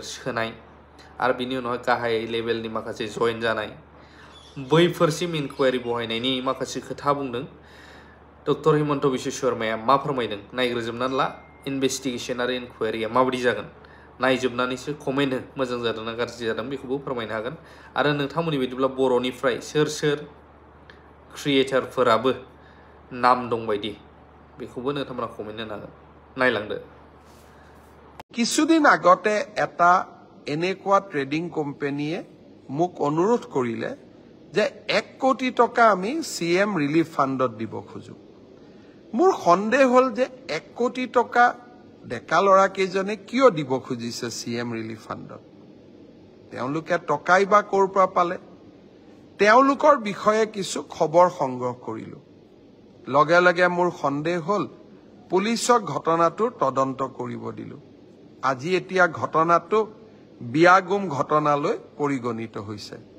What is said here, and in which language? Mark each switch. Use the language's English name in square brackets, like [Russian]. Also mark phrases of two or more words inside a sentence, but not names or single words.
[Bodo] सोनाय आरो बिनि उनावहाय गाहाय लेभेलनि माखासे जइन जानाय बैफोरसिम इनकुवायरि बहायनायनि माखासे खोथा बुंदों डक्टर हेमन्त बिश्व शर्माया मा फोरमायदों नायग्रोजोबनानै ला इनभेस्टिगेशन आरो इनकुवायरिया माबायदि जागोन नायजोबनानैसो कमेन्ट हो मोजां जादों ना गाज्रि जादों बेखौबो फोरमायनो हागोन आरो नोंथांमोननि बायदिब्ला बर'निफ्राय सोर क्रिएटरफोराबो नाम दं बायदि बेखौबो नोंथांमोना कमेन्ट होनो हागोन नायलांदो [Assamese] কিছুদিন আগতে এটা এনেকুৱা ট্ৰেডিং কোম্পানীয়ে মোক অনুৰোধ কৰিলে যে 1 কোটি টকা আমি CM ৰিলিফ ফাণ্ডত দিব খোজো মোৰ সন্দেহ হল যে 1 কোটি টকা ডেকা লৰা কেজনে কিয় দিব খুজিছে CM ৰিলিফ ফাণ্ডত তেওঁলোকে টকাই বা ক'ৰ পৰা পালে তেওঁলোকৰ বিষয়ে কিছু খবৰ সংগ্ৰহ কৰিলো লগে লগে মোৰ সন্দেহ হল পুলিচক ঘটনাটোৰ তদন্ত কৰিব দিলো আজি এতিয়া ঘটনাটো বিয়াগুম ঘটনালৈ পৰিগণিত হৈছে